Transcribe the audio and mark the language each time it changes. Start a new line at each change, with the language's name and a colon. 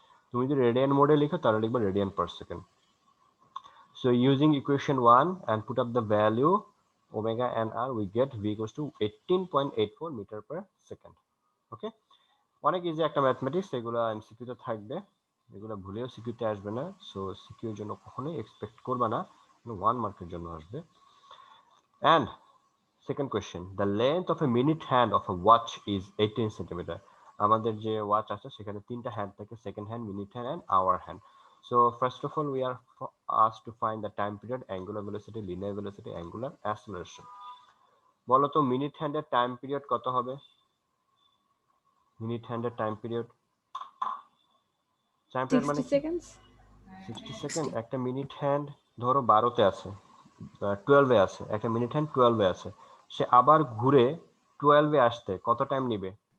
Bangla: তুমি যদি রেডিয়ান মোডে লিখো তাহলে লিখবে radian per second.
English: So using equation 1 and put up the value omega and r, we get v equals to 18.84 meter per second.
Bangla: Okay, অনেক easy একটা mathematics, এগুলো এমসিকিউ তে থাকবে, এগুলো ভুলেও সিকিউ তে আসবে না, সো সিকিউ এর জন্য কখনোই এক্সপেক্ট করবে না, 1 মার্কের জন্য আসবে.
English: And second question, the length of a minute hand of a watch is 18 centimeter.
Bangla: আমাদের যে ওয়াচ আছে সেখানে তিনটা হ্যান্ড থাকে, second hand, minute hand and our hand.
English: So first of all we are asked to find the time period, angular velocity, linear velocity, angular acceleration.
Bangla: বলো তো minute হ্যান্ডের time period কত হবে? মিনিট হ্যান্ডের টাইম পিরিয়ড মানে 60 কি?
English: seconds.
Bangla: 60 second. একটা minute hand ধরো 12 তে আছে, 12 এ আছে, একটা মিনিট হ্যান্ড 12 এ আছে, সে আবার ঘুরে 12 এ আসতে কত টাইম নেবে?